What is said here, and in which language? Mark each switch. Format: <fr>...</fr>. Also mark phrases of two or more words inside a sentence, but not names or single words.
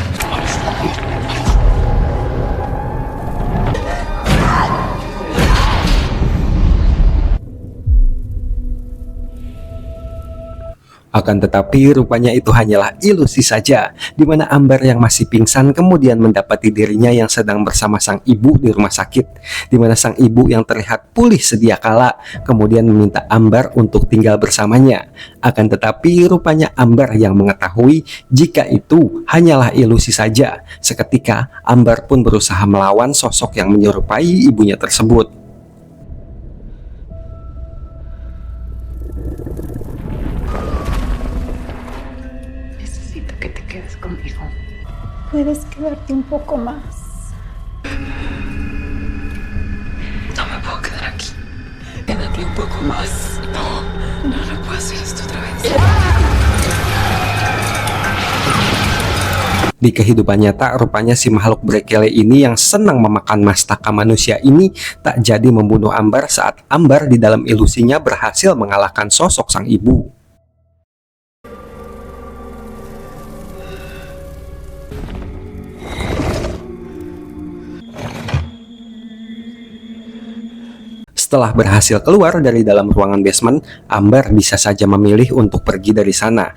<id>Akan tetapi rupanya itu hanyalah ilusi saja, di mana Amber yang masih pingsan kemudian mendapati dirinya yang sedang bersama sang ibu di rumah sakit, di mana sang ibu yang terlihat pulih sedia kala kemudian meminta Amber untuk tinggal bersamanya. Akan tetapi rupanya Amber yang mengetahui jika itu hanyalah ilusi saja. Seketika Amber pun berusaha melawan sosok yang menyerupai ibunya tersebut.</id> <es>Puedes quedarte un poco más. No me puedo quedar aquí. Quédate un poco más. No, no puedo hacer esto otra vez.</es> <id>Di kehidupan nyata, rupanya si makhluk Brekele ini yang senang memakan mastaka manusia ini tak jadi membunuh Amber saat Amber di dalam ilusinya berhasil mengalahkan sosok sang ibu. Setelah berhasil keluar dari dalam ruangan basement, Amber bisa saja memilih untuk pergi dari sana.</id>